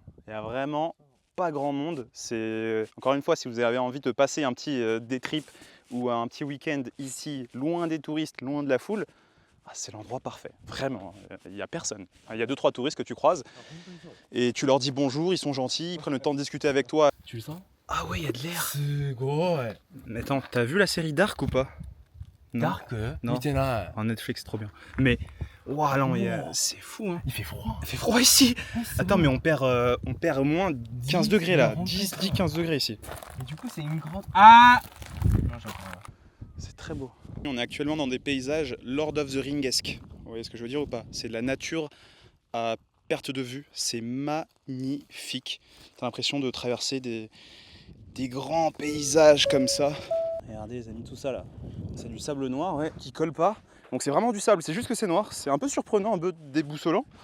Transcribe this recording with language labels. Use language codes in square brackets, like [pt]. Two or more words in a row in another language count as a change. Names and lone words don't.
[fr] Il n'y a vraiment pas grand monde. Encore une fois, si vous avez envie de passer un petit [en] day trip [fr] ou un petit week-end ici, loin des touristes, loin de la foule, c'est l'endroit parfait. Vraiment, il n'y a personne. Il y a 2-3 touristes que tu croises et tu leur dis bonjour, ils sont gentils, ils prennent le temps de discuter avec toi. Tu le sens? Ah ouais, il y a de l'air. [ja] すごい [fr] Mais attends, t'as vu la série Dark ou pas? Non. [ja] ダーク [fr] Non. [ja] 見てない [fr] En Netflix, trop bien. Mais, waouh, non, Wow. c'est fou, hein. Il fait froid. Il fait froid ici. Attends, mais on perd au moins 15 degrés là. 10-15 degrés ici. Mais du coup, c'est une grande. Ah non, j'entends rien. C'est très beau. On est actuellement dans des paysages Lord of the Ringesque. Vous voyez ce que je veux dire ou pas? C'est de la nature à perte de vue. C'est magnifique. T'as l'impression de traverser des grands paysages comme ça. Regardez les amis, tout ça là. C'est du sable noir, ouais, qui colle pas. Donc c'est vraiment du sable, c'est juste que c'est noir. C'est un peu surprenant, un peu déboussolant.